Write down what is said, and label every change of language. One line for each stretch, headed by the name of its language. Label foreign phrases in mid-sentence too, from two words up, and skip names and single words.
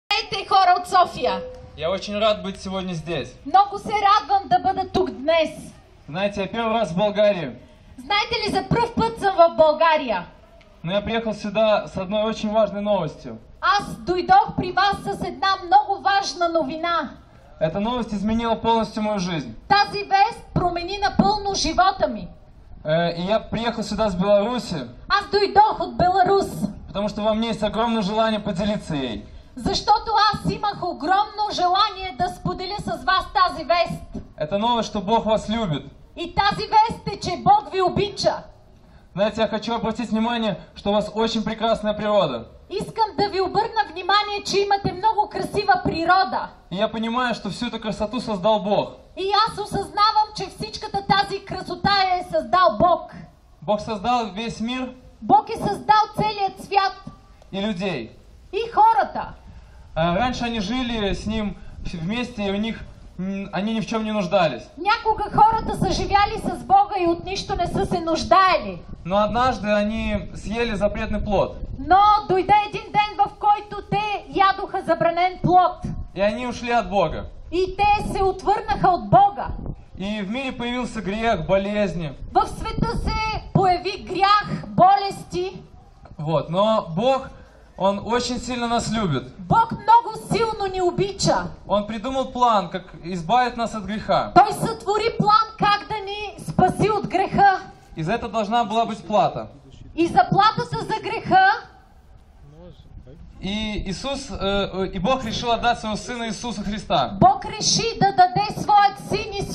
Bulgarian: Здравейте, хора от София!
Russian: Я очень рад быть сегодня здесь.
Bulgarian: Много се радвам да бъда тук днес.
Russian: Знаете, я первый раз в Болгарии.
Bulgarian: Знаете ли, за пръв път съм в България.
Russian: Но я приехал сюда с одной очень важной новостью.
Bulgarian: Аз дойдох при вас с една много важна новина.
Russian: Эта новость изменила полностью мою жизнь.
Bulgarian: Тази вест промени напълно живота ми.
Russian: И я приехал сюда с Беларуси,
Bulgarian: Аз дойдох от Беларус,
Russian: потому что во мне есть огромное желание поделиться ей.
Bulgarian: защото аз имах огромно желание да споделя с вас тази вест.
Russian: Это новость, что Бог вас любит.
Bulgarian: И тази вест е, че Бог ви обича.
Russian: Знаете, я хочу обратить внимание, что у вас очень прекрасная природа.
Bulgarian: Искам да ви обърна внимание, че имате много красива природа.
Russian: И я понимаю, что всю эту красоту создал Бог.
Bulgarian: И аз осъзнавам, че всичката тази красота е създал Бог.
Russian: Бог создал весь мир
Bulgarian: Бог е създал целият свят
Russian: и людей.
Bulgarian: и хората.
Russian: Раньше они жили с Ним вместе, и они ни в чем не нуждались.
Bulgarian: Някога хората са живяли с Бога и от нищо не са се нуждаели.
Russian: Но однажды они съели запретный плод.
Bulgarian: Но дойде един ден, в който те ядоха забранен плод.
Russian: И они ушли от Бога.
Bulgarian: И те се отвърнаха от Бога.
Russian: И в мире появился грех, болезни.
Bulgarian: В света се появи грях, болести.
Russian: Вот. Но Бог, Он очень сильно нас любит.
Bulgarian: Бог много силно ни обича.
Russian: Он придумал план, как избавить нас от греха.
Bulgarian: Той сътвори план как да ни спаси от греха.
Russian: И за это должна была быть плата.
Bulgarian: И заплатата за греха.
Russian: И Бог решил отдать своего Сына Иисуса Христа.
Bulgarian: Бог реши да даде своят син